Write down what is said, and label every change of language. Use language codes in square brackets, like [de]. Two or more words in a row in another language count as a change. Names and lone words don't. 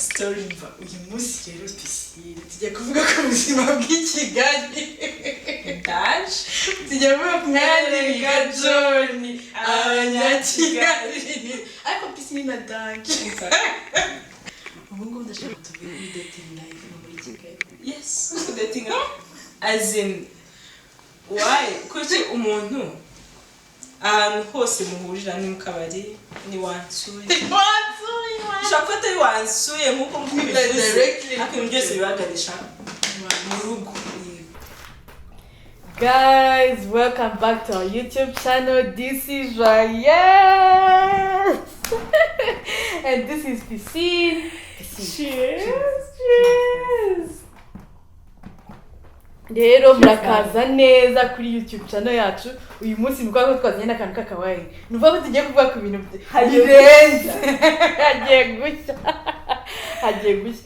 [rw] Umva uyu munsi rero tujya kuvuga ku buzima bw'ikigali Daje tujya kuvuga ku mwanya John abanyakigali ariko pisine na Daje ubu ngubu ndashaka tuvuge kuri [en] dating life [rw] muri Kigali. [en] yes dating as in why [rw] kuki umuntu ahantu hose muhurira ni mu kabari ni wansuye ushaka atari wansuye nk'uko mbivuze akintu byose bibaganisha mu rugo. [en] Guys, welcome back to our YouTube channel. This is Ryan and this is Piscine. Cheers. [rw] Rero murakaza neza kuri YouTube channel yacu. Uyu munsi nuko twazanye n'akantu k'akawaii. Nuvuga ko tugiye kuvuga ku bintu birenze. Hagiye gushya.